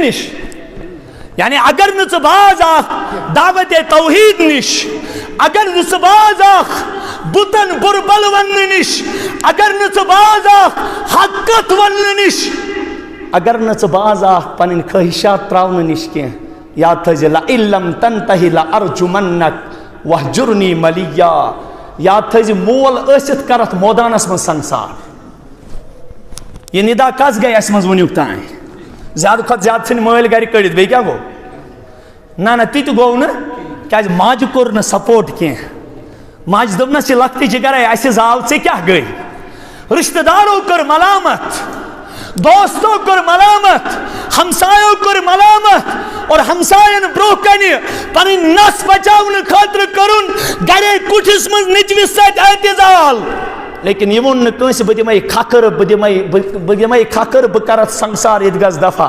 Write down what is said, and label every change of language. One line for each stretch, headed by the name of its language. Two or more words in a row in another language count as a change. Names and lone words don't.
Kashmiri: نش یعنی اگر نہ ژٕ باز آکھ دعوت توحید نش اگر نہ ژٕ باز آکھ بتن بربل ون نش اگر نہ ژٕ باز آکھ حقت ون نش اگر نہ ژٕ باز آکھ پنن خواہشات تراون نش کی یاد تھٲیزِ
Arabic: لئن لم تنتہی لأرجمنک وہجرنی ملیا.
Kashmiri: یاد تھٲیزِ مول ٲسِتھ کرتھ مودانس من سنسار. یہ ندا کس گئی اس مز ونیُک تام زیادہ کھۄتہٕ زیادٕ ژھٕنۍ مٲلۍ گرِ کٔڑِتھ بیٚیہِ کیٛاہ گوٚو نہ تہِ تہِ گوٚو نہٕ کیٛازِ ماجہِ کوٚر نہٕ سپورٹ کینٛہہ ماجہِ دوٚپنس یہِ لۄکٹہِ جگرے اَسہِ زاو ژےٚ کیٛاہ گٔے رشتہٕ دارو کٔر ملامت دوستو کٔر ملامت ہمسایو کٔر ملامت اور ہمساین برونٛہہ کنہِ پنٕنۍ نس بچاونہٕ خٲطرٕ کٔرُن گرے کُٹھِس منٛز نیٚچوِس سۭتۍ اعتزال لیکن یہ ووٚن نہٕ کٲنٛسہِ بہٕ دِمے کھکھٕر بہٕ دِمے کھکھٕر بہٕ کرتھ سنسار ییٚتہِ گژھ دفا.